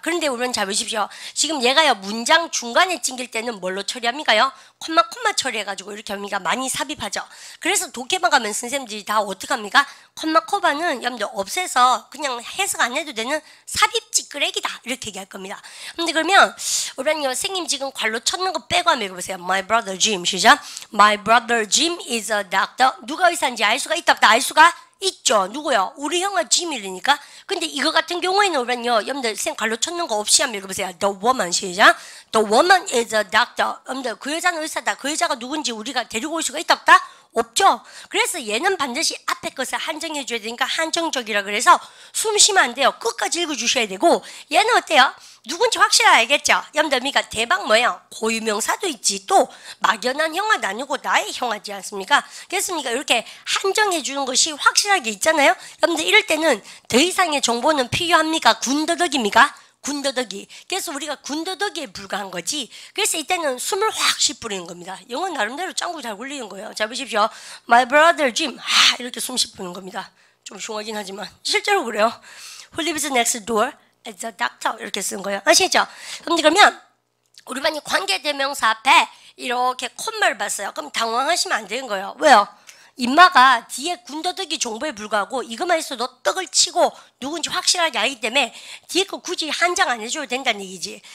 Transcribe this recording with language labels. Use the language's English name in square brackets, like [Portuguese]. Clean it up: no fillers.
[Korean] 그런데 우리는 잘 보십시오. 지금 얘가요 문장 중간에 찡길 때는 뭘로 처리합니까요? 콤마 처리해가지고 이렇게 합니까? 많이 삽입하죠. 그래서 독해만 가면 선생님들이 다 어떻게 합니까? 콤마 코바는 여러분들 없애서 그냥 해석 안 해도 되는 삽입 찌끄레기다 이렇게 얘기할 겁니다. 근데 그러면 우리는 선생님 지금 괄로 쳤는 거 빼고 한번 읽어보세요. [English] My brother Jim [Korean] 시작. [English] My brother Jim is a doctor. [Korean] 누가 의사인지 알 수가 있다 없다 알 수가 있죠. 누구요? 우리 형아 짐이니까. 근데 이거 같은 경우에는 우리는요 여러분들 쌤 괄로 쳤는 거 없이 한번 읽어보세요. [English] The woman [Korean] 시작. [English] The woman is a doctor. [Korean] 여러분들 그 여자는 의사다. 그 여자가 누군지 우리가 데리고 올 수가 있다 없다? 없죠. 그래서 얘는 반드시 앞에 것을 한정해 줘야 되니까 한정적이라 그래서 숨 쉬면 안 돼요. 끝까지 읽어 주셔야 되고 얘는 어때요? 누군지 확실히 알겠죠? 여러분들 그러니까 대박 뭐예요? 고유명사도 있지 또 막연한 형아 나누고 나의 형아지 않습니까? 그렇습니까? 이렇게 한정해 주는 것이 확실하게 있잖아요. 여러분들 이럴 때는 더 이상의 정보는 필요합니까? 군더더기입니까? 군더더기. 그래서 우리가 군더더기에 불과한 거지. 그래서 이때는 숨을 확 쉬뿌리는 겁니다. 영어 나름대로 짱구 잘 굴리는 거예요. 자 보십시오. My brother Jim 이렇게 숨 쉬뿌리는 겁니다. 좀 흉하긴 하지만 실제로 그래요. [English] Who lives next door as a doctor [Korean] 이렇게 쓰는 거예요. 아시겠죠? 그러면 우리 반이 관계대명사 앞에 이렇게 콧말을 봤어요. 그럼 당황하시면 안 되는 거예요. 왜요? 인마가 뒤에 군더더기 정보에 불과하고 이것만 있어도 떡을 치고 누군지 확실하게 알기 때문에 뒤에 거 굳이 한장 안 해줘도 된다는 얘기지.